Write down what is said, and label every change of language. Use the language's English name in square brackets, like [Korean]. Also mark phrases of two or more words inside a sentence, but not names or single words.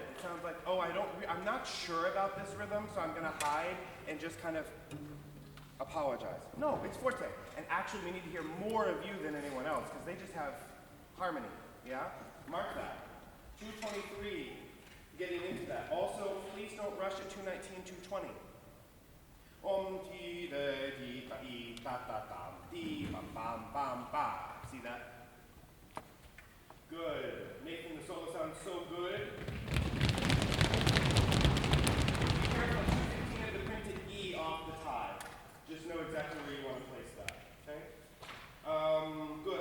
[English] It sounds like, oh, I'm not sure about this rhythm, so I'm gonna hide and just kind of apologize. No, it's forte. And actually, we need to hear more of you than anyone else, because they just have harmony, yeah? Mark that. 223, getting into that. Also, please don't rush at 219, 220. Ti de di ta I ta ta tam di bam bam bam ba. See that? Good. Making the solo sound so good. Be careful, 215 of the printed E off the tie. Just know exactly where you want to place that. Okay? Good.